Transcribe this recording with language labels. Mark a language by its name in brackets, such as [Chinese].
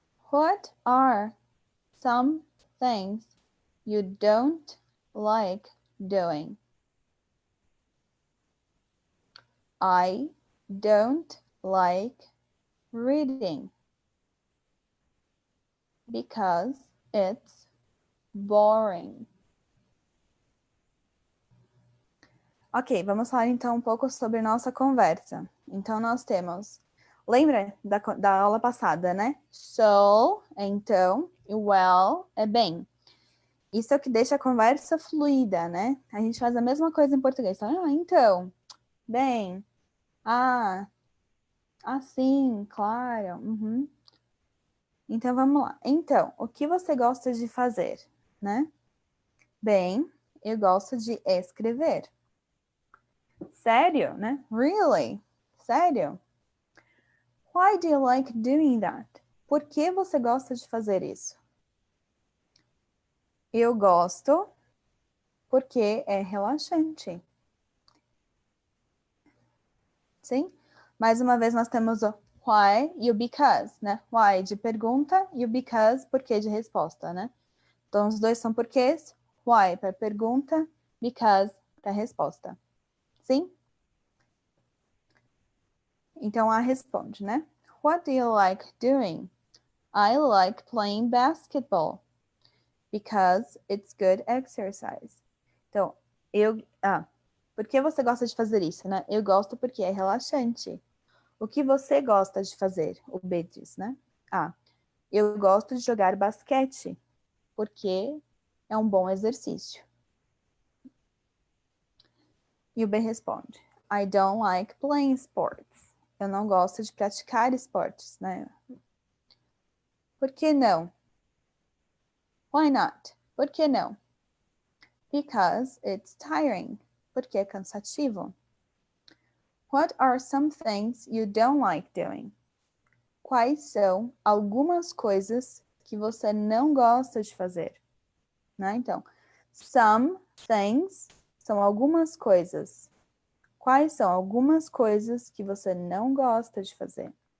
[English] What are some things you don't like doing? I don't like reading because it's boring. [Portuguese] Ok, vamos falar então um pouco sobre nossa conversa. Então nós temos, lembra da aula passada, né? So é então, e well é bem. Isso é o que deixa a conversa fluida, né? A gente faz a mesma coisa em português. Então, bem, sim, claro. Uhum. Então, vamos lá. Então, o que você gosta de fazer, né? Bem, eu gosto de escrever. Sério, né? Really? Sério? [English] Why do you like doing that? [Portuguese] Por que você gosta de fazer isso? Eu gosto porque é relaxante. Sim? Mais uma vez nós temos o why e o because, né? Why de pergunta e o because porque de resposta, né? Então os dois são porquês. Why para pergunta, because para resposta. Sim? Então a responde, né? [English] What do you like doing? I like playing basketball because it's good exercise. [Portuguese] Então, por que você gosta de fazer isso, né? Eu gosto porque é relaxante. O que você gosta de fazer? O B diz, né? Eu gosto de jogar basquete porque é um bom exercício. E o B responde, [English] I don't like playing sports. [Portuguese] Eu não gosto de praticar esportes, né? Por que não? [English] Why not? [Portuguese] Por que não? [English] Because it's tiring. [Portuguese] Porque é cansativo. [English] What are some things you don't like doing? [Portuguese] Quais são algumas coisas que você não gosta de fazer? Né? Então, some things são algumas coisas. Quais são algumas coisas que você não gosta de fazer?